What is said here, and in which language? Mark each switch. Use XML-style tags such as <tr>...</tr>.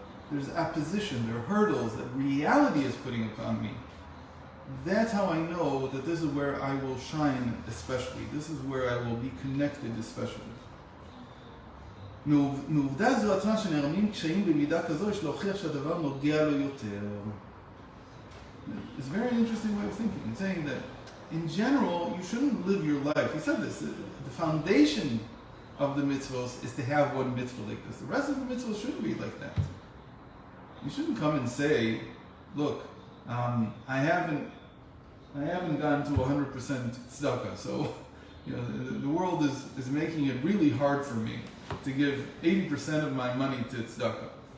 <en>There's opposition, there are hurdles that reality is putting upon me. That's how I know that this is where I will shine especially. This is where I will be connected especially.</en> <he>מעובדה זו עצמה שנערמים קשיים במידה כזו יש להוכיח שהדבר נוגע לו יותר.</he> <en>It's a very interesting way of thinking. It's saying that in general, you shouldn't live your life. He said this, the foundation of the mitzvahs is to have one mitzvah like this. The rest of the mitzvahs shouldn't be like that. You shouldn't come and say, look, I haven't gone to 100% tzedakah, so the world is making it really hard for me to give 80% of my money to tzedakah.</en>